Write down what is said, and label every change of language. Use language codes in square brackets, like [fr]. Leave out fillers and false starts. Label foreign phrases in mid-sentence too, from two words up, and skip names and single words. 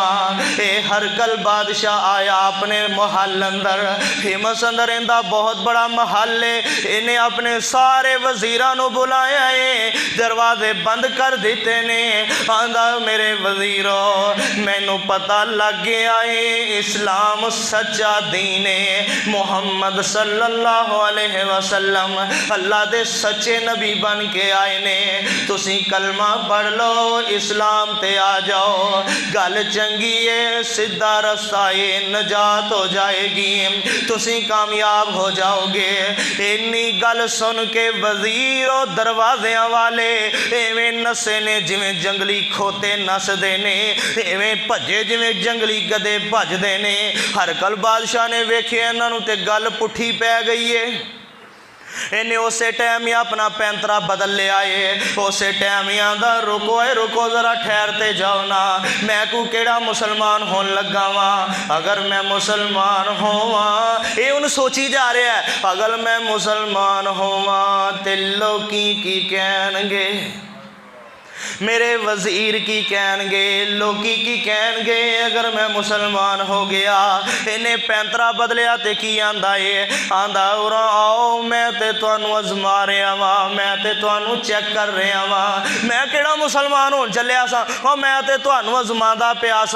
[pa] یے ہرقل بادشاہ آیا اپنے محل اندر، فیمس اندر ایندا بہت بڑا محل ہے. انہیں اپنے سارے وزیراں نوں بلایا ہے، دروازے بند کر دتے نے. آندا میرے وزیرو مینوں پتا لگ گیا ہے اسلام سچا دین ہے. محمد [ar] صلى الله عليه وسلم [pa] اللہ دے سچے نبی بن کے آئے نے. تسی کلمہ پڑھ لو اسلام تے آ جاؤ، گل چنگی ہے، سیدھا راستہ ہے، نجات ہو جائے گی، تسی کامیاب ہو جاؤ گے. انی گل سن کے وزیرو دروازیاں والے ایویں نسے نے جویں جنگلی کھوتے نسدے نے، ایویں بھجے جویں جنگلی گدھے بھجدے نے. ہرقل بادشاہ نے ویکھیا انہاں نوں تے گل پٹھی پے گئی ہے. انہیں اس ٹائم ہی اپنا پینترا بدل لیا ہے. اس ٹائم ہی آندا رکو ہے، رکو ذرا ٹھہرتے جاؤ نا، میں کو کیہڑا مسلمان ہون لگا واں. اگر میں مسلمان ہوواں، یے اوہ سوچی جا رہا ہے، اگر میں مسلمان ہوواں تے لوکی کی کہنگے، میرے وزیر کی کہنگے، لوکی کی کہنگے اگر میں مسلمان ہو گیا. انہیں پینترا بدلیا تو کی آندا ہے، آندا اورے آؤ میں تے تہانوں آزما رہا واں، میں تے تہانوں چیک کر رہا واں، میں کیہڑا مسلمان ہون چلیا سا، اور میں تے تہانوں آزماندا پیا سا.